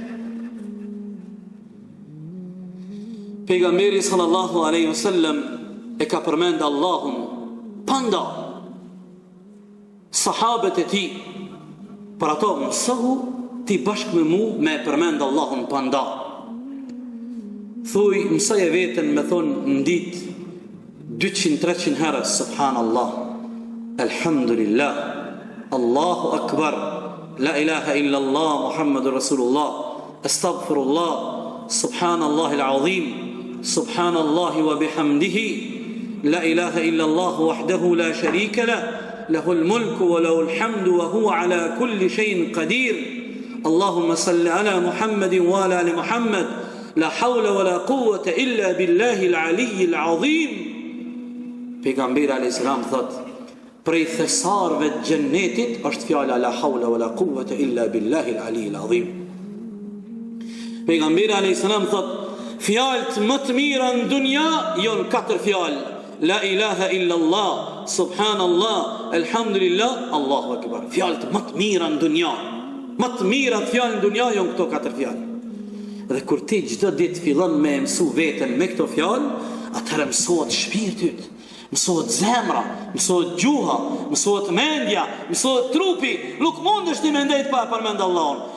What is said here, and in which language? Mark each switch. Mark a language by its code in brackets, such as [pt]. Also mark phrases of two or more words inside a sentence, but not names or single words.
[sq] Pejgamberi [ar] صلى الله عليه وسلم [sq] e ka përmend Allahun panda. Sahabët e tij për ato mësohu ti bashkë me mu me përmend Allahun panda. Thuj mësaj e vetën me thonë në ditë 200-300 herë [ar] سبحان الله، الحمد لله، الله أكبر، لا إله إلا الله، محمد رسول الله، أستغفر الله، سبحان الله العظيم، سبحان الله وبحمده، لا إله إلا الله وحده لا شريك له، له الملك وله الحمد وهو على كل شيء قدير. اللهم صل على محمد وعلى آل محمد، لا حول ولا قوة إلا بالله العلي العظيم. Pejgamberi عليه السلام [sq] thot, prej thesarve të xhennetit është fjala [ar] لا حول ولا قوة إلا بالله العلي العظيم. [sq] Pejgamberi [ar] عليه السلام [sq] thot, fjalët më të mira në dunja janë 4 fjalë: [ar] لا إله إلا الله، سبحان الله، الحمد لله، الله أكبر. [sq] Fjalët më të mira në dunja, më të mira fjalë në dunja janë këto 4 fjalë. Dhe kur ti çdo ditë fillon me mësu veten me këto fjalë, atëherë mësohet shpirti yt, mësohet zemra, mësohet gjuha, mësohet mendja, mësohet trupi. Nuk mundesh ti me ndejt pa përmend Allahun.